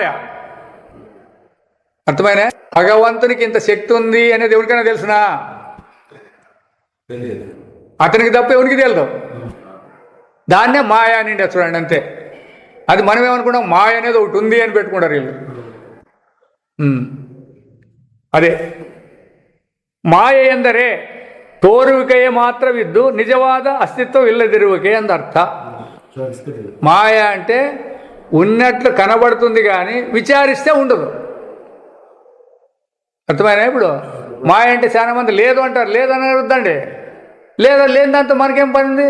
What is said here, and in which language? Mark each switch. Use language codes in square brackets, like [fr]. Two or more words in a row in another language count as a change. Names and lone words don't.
[te] అర్థమైనా? భగవంతునికి ఇంత శక్తి ఉంది అనేది ఎవరికైనా తెలుసునా? అతనికి తప్ప ఎవరికి తెలియదు. దాన్నే మాయ అని చూడండి, అంతే. అది మనం ఏమనుకున్నాం, మాయ అనేది ఒకటి ఉంది అని పెట్టుకుంటారు వీళ్ళు. [kn] ಅದೇ ಮಾಯ ಎಂದರೆ ತೋರುವಿಕೆಯೇ ಮಾತ್ರವಿದ್ದು ನಿಜವಾದ అస్తిత్వమిల్లదిరువిಕೆ ಎಂದರ್ಥ. [te] మాయ అంటే ఉన్నట్లు కనబడుతుంది కానీ విచారిస్తే ఉండదు. అర్థమైనా? ఇప్పుడు మాయ అంటే చాలా మంది లేదు అంటారు. లేదని అడుగుద్దండి. లేదా లేని దాంతో మనకేం పని ఉంది?